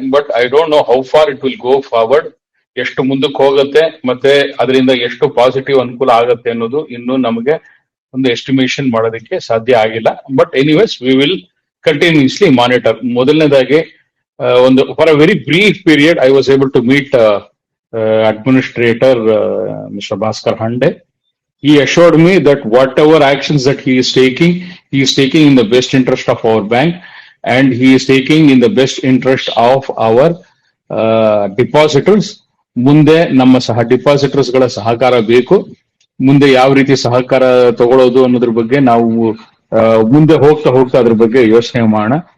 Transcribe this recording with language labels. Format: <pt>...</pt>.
<en>But I don't know how far it will go forward.</en> <kn>ಎಷ್ಟು ಮುಂದಕ್ಕೆ ಹೋಗುತ್ತೆ ಮತ್ತೆ ಅದರಿಂದ ಎಷ್ಟು ಪಾಸಿಟಿವ್ ಅನುಕೂಲ ಆಗತ್ತೆ ಅನ್ನೋದು ಇನ್ನೂ ನಮಗೆ ಒಂದು ಎಸ್ಟಿಮೇಷನ್ ಮಾಡೋದಕ್ಕೆ ಸಾಧ್ಯ ಆಗಿಲ್ಲ.</kn> <en>But anyways we will continuously monitor.</en> <kn>ಮೊದಲನೇದಾಗಿ ಒಂದು</kn> <en>For a very brief period I was able to meet administrator Mr. Bhaskar Hande. He assured me that whatever actions that he is taking in the best interest of our bank, and he is taking in the best interest of our depositors.</en> <kn>ಮುಂದೆ ನಮ್ಮ ಡಿಪಾಸಿಟರ್ಸ್ ಗಳ ಸಹಕಾರ ಬೇಕು. ಮುಂದೆ ಯಾವ ರೀತಿ ಸಹಕಾರ ತಗೊಳ್ಳೋದು ಅನ್ನೋದ್ರ ಬಗ್ಗೆ ನಾವು ಮುಂದೆ ಹೋಗ್ತಾ ಅದ್ರ ಬಗ್ಗೆ ಯೋಚನೆ ಮಾಡೋಣ.</kn>